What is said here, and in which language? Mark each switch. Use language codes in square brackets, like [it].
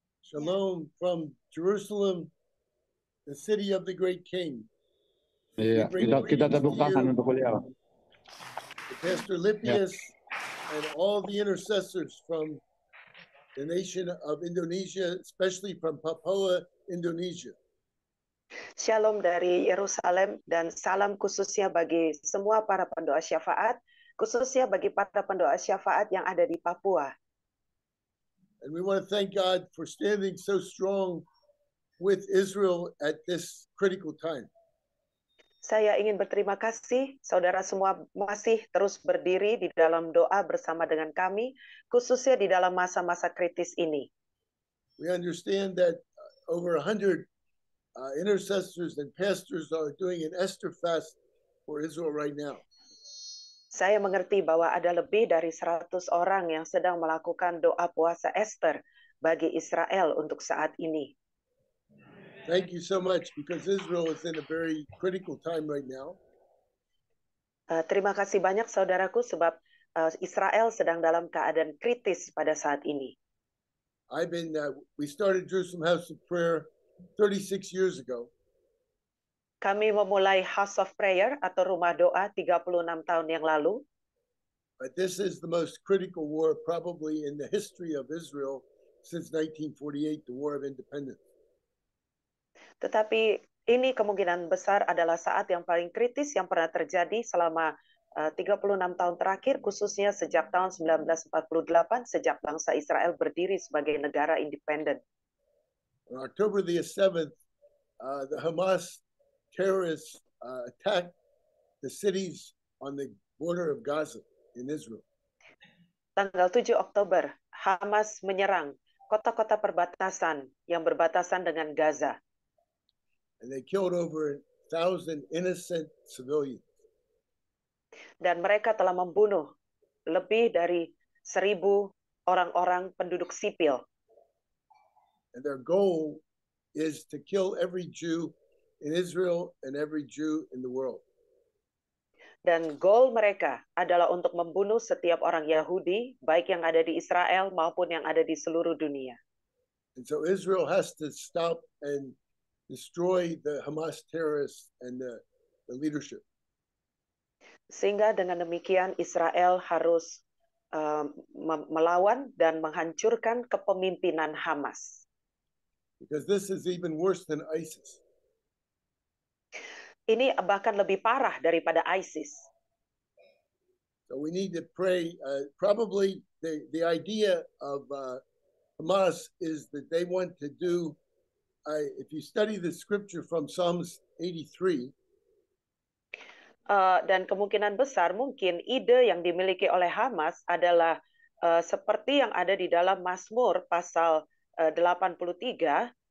[en] Shalom from Jerusalem, the city of the great king. [id] Iya, [en] We bring [id] kita [en] greetings [id] tepuk [en] to [id] tangan [en] you, [id] untuk beliau. [en] to Pastor Lippius, and all the intercessors from the nation of Indonesia, especially from Papua, Indonesia. [id] Shalom dari Yerusalem dan salam khususnya bagi semua para pendoa syafaat, khususnya bagi para pendoa syafaat yang ada di Papua. [en] And we want to thank God for standing so strong with Israel at this critical time. [id] Saya ingin berterima kasih, saudara semua masih terus berdiri di dalam doa bersama dengan kami, khususnya di dalam masa-masa kritis ini. [en] We understand that over 100 intercessors and pastors are doing an Esther fast for Israel right now. [id] Saya mengerti bahwa ada lebih dari 100 orang yang sedang melakukan doa puasa Esther bagi Israel untuk saat ini. [en] Thank you so much, because Israel is in a very critical time right now. [id] Terima kasih banyak saudaraku sebab Israel sedang dalam keadaan kritis pada saat ini. [en] We started Jerusalem House of Prayer 36 years ago. [id] Kami memulai House of Prayer atau Rumah Doa 36 tahun yang lalu. [en] But this is the most critical war probably in the history of Israel since 1948, the War of Independence. [id] Tetapi ini kemungkinan besar adalah saat yang paling kritis yang pernah terjadi selama 36 tahun terakhir, khususnya sejak tahun 1948, sejak bangsa Israel berdiri sebagai negara independen. [en] On October the 7th, the Hamas terrorists attacked the cities on the border of Gaza in Israel. [id] Tanggal 7 Oktober, Hamas menyerang kota-kota perbatasan yang berbatasan dengan Gaza. [en] And they killed over 1,000 innocent civilians. [id] Dan mereka telah membunuh lebih dari 1.000 orang-orang penduduk sipil. [en] And their goal is to kill every Jew in Israel and every Jew in the world. [id] Dan goal mereka adalah untuk membunuh setiap orang Yahudi, baik yang ada di Israel maupun yang ada di seluruh dunia. [en] And so Israel has to stop and destroy the Hamas terrorists and the leadership. [id] Sehingga dengan demikian Israel harus melawan dan menghancurkan kepemimpinan Hamas. [en] Because this is even worse than ISIS. [id] Ini bahkan lebih parah daripada ISIS. [en] So we need to pray. Probably the idea of Hamas is that they want to do, if you study the scripture from Psalms 83, [id] dan kemungkinan besar mungkin ide yang dimiliki oleh Hamas adalah seperti yang ada di dalam Mazmur pasal 83.